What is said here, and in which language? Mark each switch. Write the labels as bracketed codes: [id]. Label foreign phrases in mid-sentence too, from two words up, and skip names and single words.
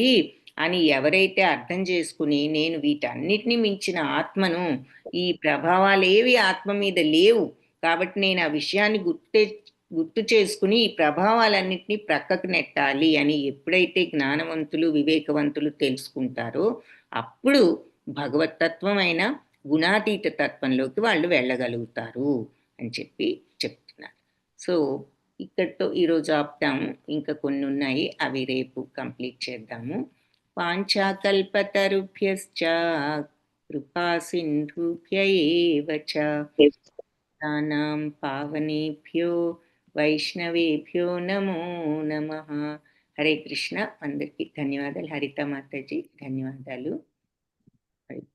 [te] అని ఎవరైతే అర్థం చేసుకుని, నేను వీటన్నిటిని మించిన ఆత్మను, ఈ ప్రభావాలేవి ఆత్మ మీద లేవు కాబట్టి నేను ఆ విషయాన్ని గుర్తు చేసుకుని ఈ ప్రభావాలన్నింటినీ ప్రక్కకు నెట్టాలి అని ఎప్పుడైతే జ్ఞానవంతులు వివేకవంతులు తెలుసుకుంటారో, అప్పుడు భగవతత్వమైన గుణాతీత తత్వంలోకి వాళ్ళు వెళ్ళగలుగుతారు అని చెప్తున్నారు. సో ఇక్కడితో ఈరోజు ఆపుతాము. ఇంకా కొన్ని ఉన్నాయి, అవి రేపు కంప్లీట్ చేద్దాము. [sa] వాంఛాకల్పతరుభ్యశ్చ కృపా సింధుభ్య ఏవ చ నానాం పావనేభ్యో వైష్ణవేభ్యో నమో నమః. [te] హరే కృష్ణ. అందరికీ ధన్యవాదాలు. హరిత మాతాజీ ధన్యవాదాలు.